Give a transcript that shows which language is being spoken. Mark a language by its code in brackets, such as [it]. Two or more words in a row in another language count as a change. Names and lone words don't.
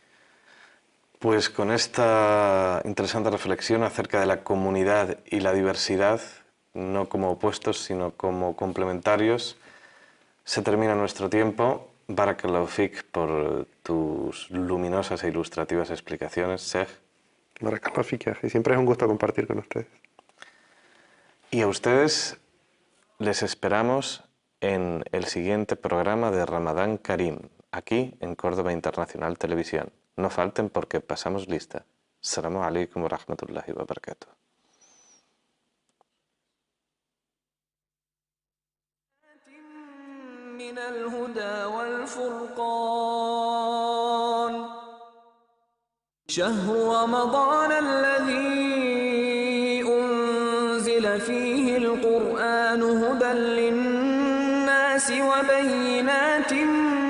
[es] Pues con esta interesante reflexión acerca de la comunidad y la diversidad, no como opuestos, sino como complementarios, se termina nuestro tiempo. [ar] بارك الله فيك [es] por tus luminosas e ilustrativas explicaciones, Sheikh. [ar] بارك الله فيك, [es] y siempre es un gusto compartir con ustedes. Y a ustedes les esperamos en el siguiente programa de Ramadán Karim, aquí en Córdoba Internacional Televisión. No falten porque pasamos lista. [ar] السلام عليكم ورحمة الله وبركاته. من الهدى والفرقان شهر رمضان الذي أنزل فيه القرآن هدى للناس وبينات